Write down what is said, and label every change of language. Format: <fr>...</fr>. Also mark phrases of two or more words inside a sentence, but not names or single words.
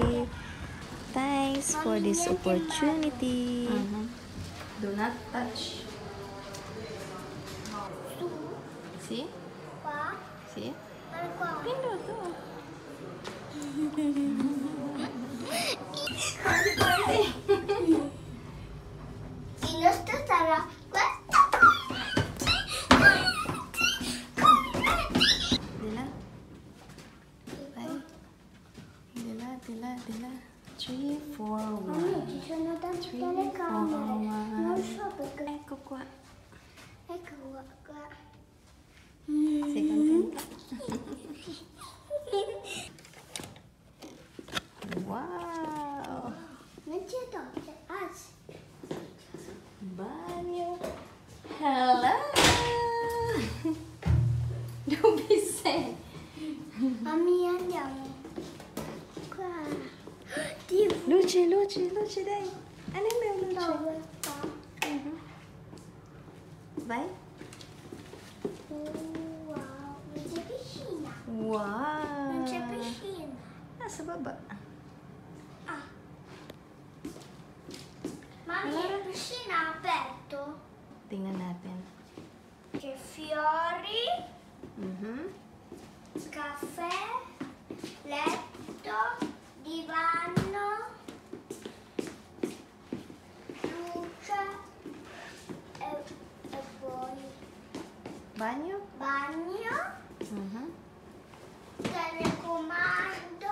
<en>Thanks for this opportunity. Do not touch. See? Pa? See?</en> <tl>Ano ko? Pindot to. Ginusto tara. Dila. Bye. Dila. 3, 4, 1.</tl> <it>Ci sono tante 3, 4, telecamere. Non 1. so perché. Ecco qua. Ecco qua. Sei contenta? Wow! Non c'è doccia. Ah, sì.</it> <tl>Banyo.</tl> <en>Hello! Don't be sad.</en> <it>Mami, andiamo. Qua. TV. Luce, dai.</it> <tl>Ano yung may luce?</tl> <it>Dove sta? Vai. Wow. Non c'è piscina. Wow! Non c'è piscina.</it> <tl>Nasa baba. Ah.</tl> <it>Mami, la piscina è aperto?</it> <tl>Tingnan natin.</tl> <it>C'è fiori, caffè, letto, divano, luce e poi</it> <tl>Banyo?</tl> <it>bagno, telecomando.</it>